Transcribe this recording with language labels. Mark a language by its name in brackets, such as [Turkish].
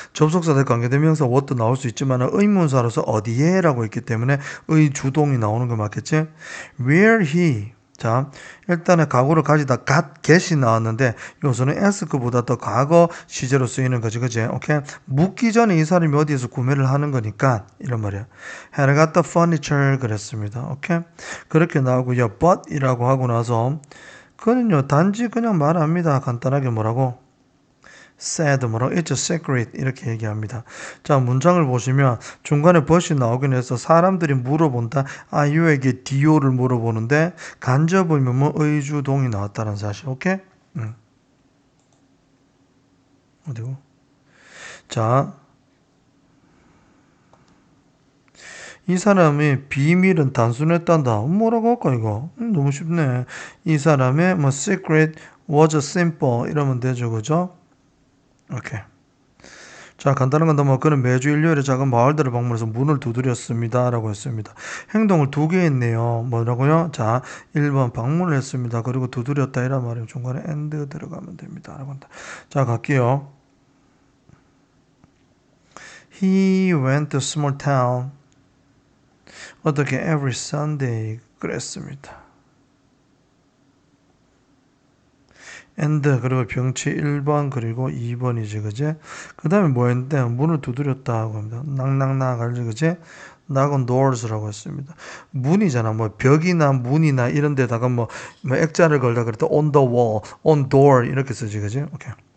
[Korean] 접속사 대 관계대명사 what도 나올 수 있지만은 의문사로서 어디에 라고 했기 때문에 의 주동이 나오는 거 맞겠지? [English] where he. [Korean] 자, 일단은 가구를 가지다 got, get이 나왔는데 요소는 ask보다 더 과거 시제로 쓰이는 거지, 그지? 오케이? 묻기 전에 이 사람이 어디에서 구매를 하는 거니까 이런 말이야. [English] had got the furniture 그랬습니다. [Korean] 오케이? 그렇게 나오고요. but 이라고 하고 나서 그는요 단지 그냥 말합니다. 간단하게 뭐라고? said 뭐라고? [English] It's a secret 이렇게 얘기합니다. [Korean] 자, 문장을 보시면 중간에 but이 나오긴 해서 사람들이 물어본다. 아이유에게 디오를 물어보는데 간접의문 뭐 의주동이 나왔다는 사실. 오케이? 어디고? 자, 이 사람의 비밀은 단순했단다. 뭐라고 할까 이거? 너무 쉽네. 이 사람의 뭐 secret was simple 이러면 되죠, 그죠? 오케이. 자, 간단한 건데 뭐 그는 매주 일요일에 작은 마을들을 방문해서 문을 두드렸습니다 라고 했습니다. 행동을 두 개 했네요. 뭐라고요? 자, 1번 방문을 했습니다. 그리고 두드렸다 이란 말이에요. 중간에 and 들어가면 됩니다 라고 한다. 자, 갈게요. [English] He went to small town 어떻게 every Sunday 그랬습니다. [Korean] and 그리고 병치 1번 그리고 2번이지 그제? 그 다음에 뭐 했는데 문을 두드렸다 하고 합니다. 낙낙낙 알지 그제? 낙은 doors라고 했습니다. 문이잖아. 뭐 벽이나 문이나 이런 데다가 뭐 액자를 걸다 그럴 때 on the wall, on door 이렇게 쓰지 그지? 오케이.